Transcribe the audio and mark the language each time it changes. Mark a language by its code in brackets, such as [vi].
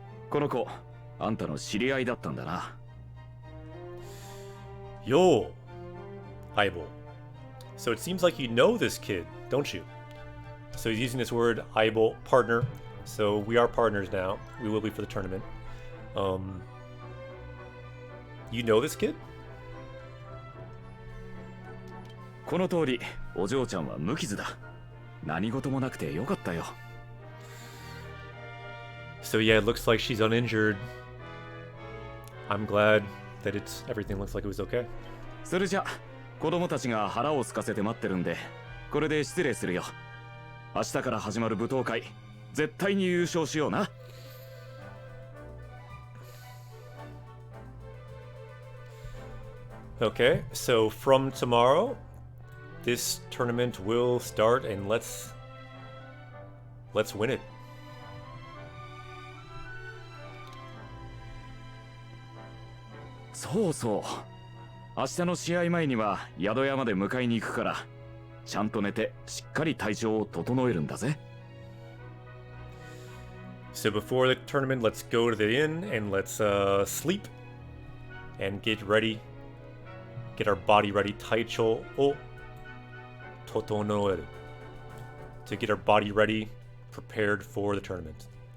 [ja] この子、あんたの知り合いだったんだな。 [en] Yo, Aibo. So it seems like you know this kid, don't you? So he's using this word, Aibo, partner. So we are partners now. We will be for the tournament. You know this kid? [ja] この通り、お嬢ちゃんは無傷だ。何事もなくてよかったよ。 [en] So yeah, it looks like she's uninjured. I'm glad that everything looks like it was okay. [ja] それじゃ、子供たちが腹を空かせて待ってるんで、これで失礼するよ。明日から始まる舞踏会、絶対に優勝しような。 [en] Okay, so from tomorrow, this tournament will start, and let's win it. [ja] そうそう。明日の試合前には宿屋まで迎えに行くから、ちゃんと寝てしっかり体調を整えるんだぜ。 [en] So before the tournament, let's go to the inn and let's sleep and get ready. Get our body ready. [ja] Taicho o totonoeru. [en] To get our body ready, prepared for the tournament.